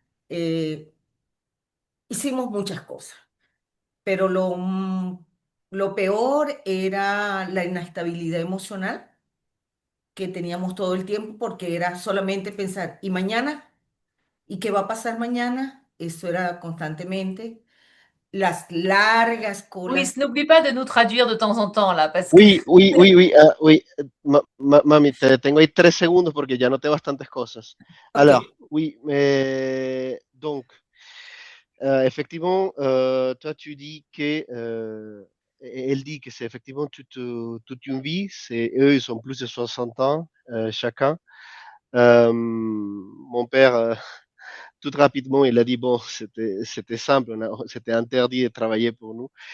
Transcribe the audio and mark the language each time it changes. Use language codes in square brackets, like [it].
[es] eh, Hicimos muchas cosas. Pero lo peor era la inestabilidad emocional que teníamos todo el tiempo porque era solamente pensar, ¿y mañana? ¿Y qué va a pasar mañana? Eso era constantemente. Las largas Luis, colas. [fr] n'oublie pas de nous traduire de temps en temps là, parce que Oui, oui, oui, oui, oui. [es] Mami, te detengo ahí 3 segundos porque ya noté bastantes cosas. Ok, [fr] Alors, oui, donc, effectivement, toi, tu dis que elle dit que c'est effectivement toute une vie. Eux, ils ont plus de 60 ans chacun. Mon père, tout rapidement, il a dit, bon, c'était simple, c'était interdit de travailler pour nous.